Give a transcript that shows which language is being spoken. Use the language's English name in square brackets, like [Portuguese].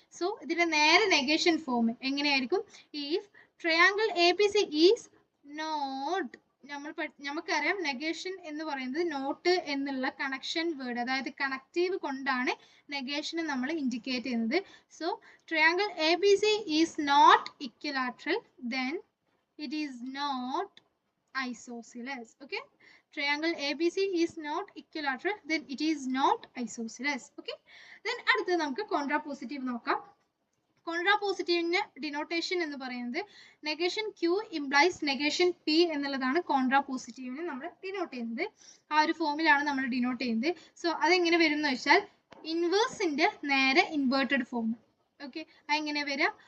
[Malayalam] So ഇതിന്റെ നേരെ negation form എങ്ങനെയായിരിക്കും? [English] if triangle A B C is not, [Malayalam] നമുക്കറിയാം നെഗേഷൻ എന്ന് പറയുന്നത് നോട്ട് എന്നുള്ള കണക്ഷൻ വേർഡ്, അതായത് കണക്റ്റീവ് കൊണ്ടാണ് നെഗേഷനെ നമ്മൾ ഇൻഡിക്കേറ്റ് ചെയ്യുന്നത്. [English] So triangle A B C is not equilateral then it is not isosceles. Okay, triangle ABC is not equilateral then it is not isosceles. [Malayalam] Okay, then അടുത്തത് നമുക്ക് contrapositive നോക്കാം. കോൺട്രാപോസിറ്റീവിന്റെ denotation എന്ന് പറയുന്നത് negation Q implies negation P എന്നുള്ളതാണ് കോൺട്രാപോസിറ്റീവിനെ നമ്മൾ denote ചെയ്യുന്നത്. ആ ഒരു ഫോമിലാണ് നമ്മൾ ഡിനോട്ട് ചെയ്യുന്നത്. സോ അതെങ്ങനെ വരും എന്ന് വെച്ചാൽ ഇൻവേഴ്സിന്റെ നേരെ ഇൻവേർട്ടഡ് ഫോം. ഓക്കെ, അതെങ്ങനെ വരിക?